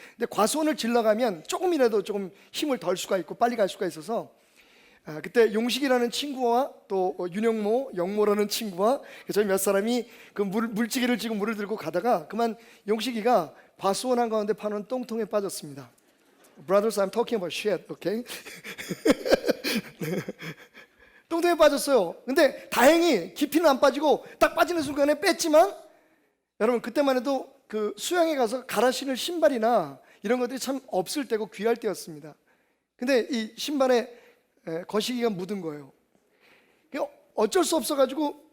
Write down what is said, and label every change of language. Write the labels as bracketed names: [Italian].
[Korean] 근데 과수원을 질러가면 조금이라도 조금 힘을 덜 수가 있고 빨리 갈 수가 있어서, 그때 용식이라는 친구와 또 윤영모, 영모라는 친구와 저희 몇 사람이 그 물지개를 지고 물을 들고 가다가 그만 용식이가 과수원 한가운데 파는 똥통에 빠졌습니다. [English] Brothers, I'm talking about shit, okay? [Korean] 똥통에 빠졌어요. 근데 다행히 깊이는 안 빠지고 딱 빠지는 순간에 뺐지만, 여러분 그때만 해도 그 수영에 가서 갈아 신을 신발이나 이런 것들이 참 없을 때고 귀할 때였습니다. 근데 이 신발에 거시기가 묻은 거예요. 어쩔 수 없어가지고